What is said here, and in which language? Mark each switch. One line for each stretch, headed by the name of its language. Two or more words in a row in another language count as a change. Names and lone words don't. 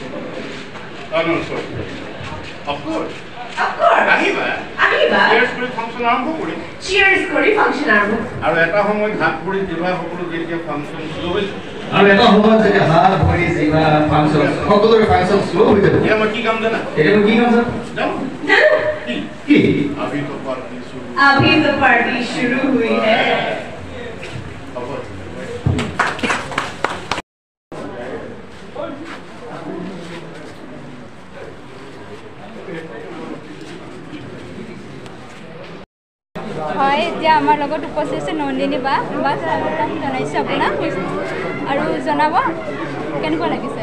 English: Of course.
Assamese: আহিবা চিয়াৰ্ছ কৰি ফাংচন আৰম্ভ আৰু এটা সময়ত হাত ভৰি জিভা সকলো যেতিয়া ফাংচন শ্ল' হৈ যাব আৰু এটা সময়ত যেতিয়া হাত ভৰি জিভা ফাংচন সকলোৰে ফাংচন শ্ল' হৈ যাব এতিয়া মই কি কাম জানা এতিয়া মই কি কাম জানো কি
Hindi: अभी तो पार्टी शुरू हुई है
Assamese: হয় এতিয়া আমাৰ লগত উপস্থিত আছে নন্দিনী বা জনাইছে আপোনাক আৰু জনাব কেনেকুৱা লাগিছে